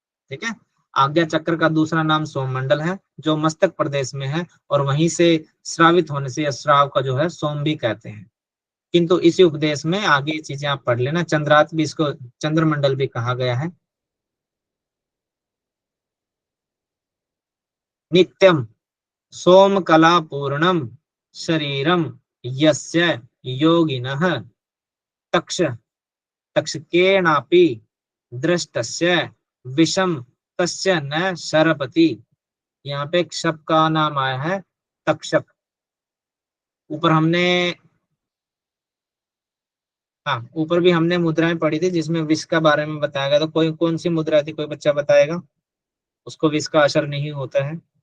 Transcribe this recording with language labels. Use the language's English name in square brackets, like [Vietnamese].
[Hindi] ठीक है, आज्ञा चक्र का दूसरा नाम सोममंडल है, जो मस्तक प्रदेश में है, और वहीं से श्रावित होने से श्राव का जो है सोम भी कहते हैं। किंतु इसी उपदेश में आगे ये चीजें आप पढ़ लेना। चंद्रात भी, इसको चंद्रमंडल भी कहा गया है। [Sanskrit] नित्यम सोम कला पूर्णम शरीरम यस्य योगिनः तक्ष तक्षकेणापि दृष्टस्य विषम तस्य न शरपति। [Hindi] यहाँ पे एक शब्द का नाम आया है तक्षक। ऊपर हमने, हाँ, ऊपर भी हमने मुद्राएं पढ़ी थी जिसमें विष का बारे में बताया गया। तो कोई कौन सी मुद्रा थी, कोई बच्चा बताएगा? उसको विष का असर नहीं होता है।